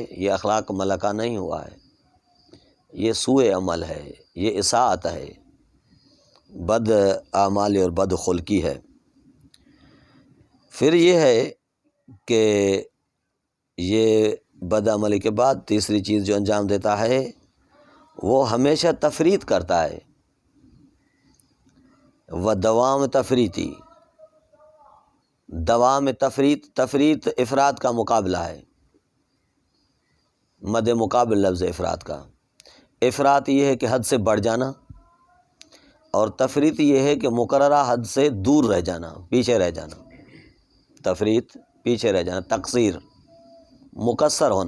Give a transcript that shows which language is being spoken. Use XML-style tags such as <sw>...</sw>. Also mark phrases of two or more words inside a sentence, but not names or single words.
<ur>یہ اخلاق ملکہ نہیں ہوا ہے، یہ سوء عمل ہے، یہ اساءت ہے، بد اعمال اور بد خلقی ہے۔ پھر یہ ہے کہ یہ بد عملی کے بعد تیسری چیز جو انجام دیتا ہے وہ ہمیشہ تفریط کرتا ہے،</ur> <ar>و دوام تفریطی،</ar> <ur>دوام تفریط افراد کا مقابلہ ہے، مد مقابل لفظ افراد کا۔ افراط یہ ہے کہ حد سے بڑھ جانا، اور تفریط یہ ہے کہ مقررہ حد سے دور رہ جانا، پیچھے رہ جانا۔ تفریط پیچھے رہ جانا، تقصیر، مقصر ہونا۔</ur>